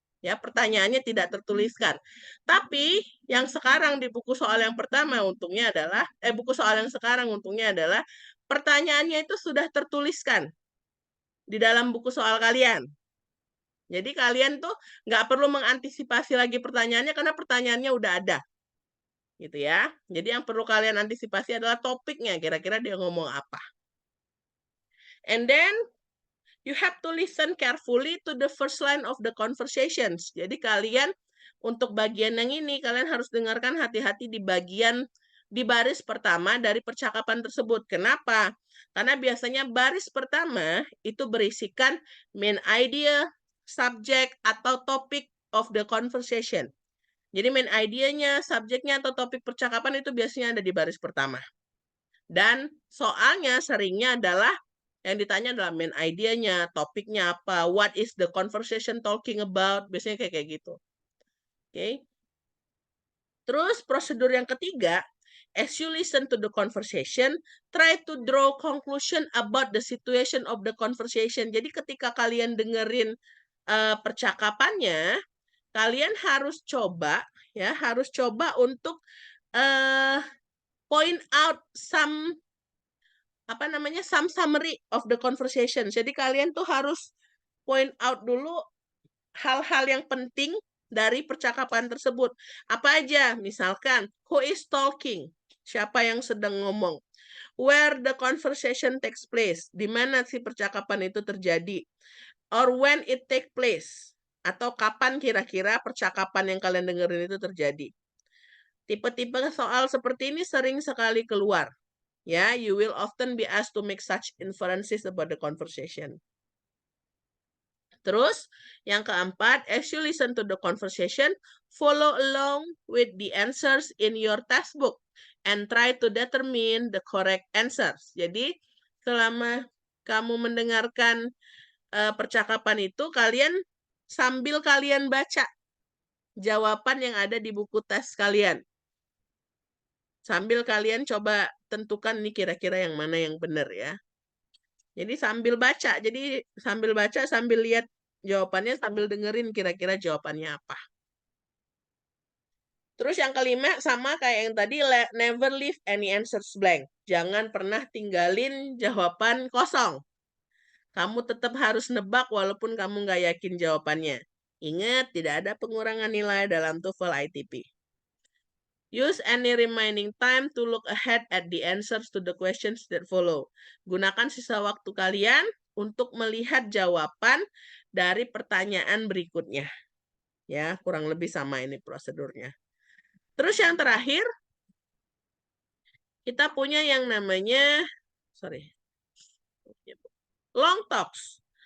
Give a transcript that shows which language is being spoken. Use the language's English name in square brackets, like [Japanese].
[Indonesian] Ya, pertanyaannya tidak tertuliskan. Tapi yang sekarang di buku soal yang pertama untungnya adalah buku soal yang sekarang untungnya adalah pertanyaannya itu sudah tertuliskan di dalam buku soal kalian. Jadi kalian tuh nggak perlu mengantisipasi lagi pertanyaannya karena pertanyaannya udah ada. Gitu ya. Jadi yang perlu kalian antisipasi adalah topiknya, kira-kira dia ngomong apa. [English] And then you have to listen carefully to the first line of the conversations. [Indonesian] Jadi kalian untuk bagian yang ini, kalian harus dengarkan hati-hati di baris pertama dari percakapan tersebut. Kenapa? Karena biasanya baris pertama itu berisikan main idea, subject, atau topic of the conversation. Jadi main idea-nya, subjeknya, atau topik percakapan itu biasanya ada di baris pertama. Dan soalnya seringnya adalah yang ditanya adalah main idea-nya, topiknya apa, [English] what is the conversation talking about, [Indonesian] biasanya kayak gitu. Oke. Terus prosedur yang ketiga, [English] as you listen to the conversation, try to draw conclusion about the situation of the conversation. [Indonesian] Jadi ketika kalian dengerin percakapannya, kalian harus coba untuk [English] point out some summary of the conversation. [Indonesian] Jadi kalian tuh harus point out dulu hal-hal yang penting dari percakapan tersebut. Apa aja? Misalkan, [English] who is talking? [Indonesian] Siapa yang sedang ngomong? [English] Where the conversation takes place? [Indonesian] Di mana sih percakapan itu terjadi? [English] Or when it take place? [Indonesian] Atau kapan kira-kira percakapan yang kalian dengerin itu terjadi? Tipe-tipe soal seperti ini sering sekali keluar. [English] Ya, you will often be asked to make such inferences about the conversation. [Indonesian] Terus, yang keempat, [English] as you listen to the conversation, follow along with the answers in your textbook and try to determine the correct answers. [Indonesian] Jadi, selama kamu mendengarkan percakapan itu, sambil kalian baca jawaban yang ada di buku tes kalian. Sambil kalian coba tentukan nih kira-kira yang mana yang benar ya. Jadi sambil baca, sambil lihat jawabannya, sambil dengerin kira-kira jawabannya apa. Terus yang kelima, sama kayak yang tadi, [English] never leave any answers blank. [Indonesian] Jangan pernah tinggalin jawaban kosong. Kamu tetap harus nebak walaupun kamu nggak yakin jawabannya. Ingat, tidak ada pengurangan nilai dalam TOEFL ITP. [English] Use any remaining time to look ahead at the answers to the questions that follow. [Indonesian] Gunakan sisa waktu kalian untuk melihat jawaban dari pertanyaan berikutnya. Ya, kurang lebih sama ini prosedurnya. Terus yang terakhir, kita punya yang namanya, long talks.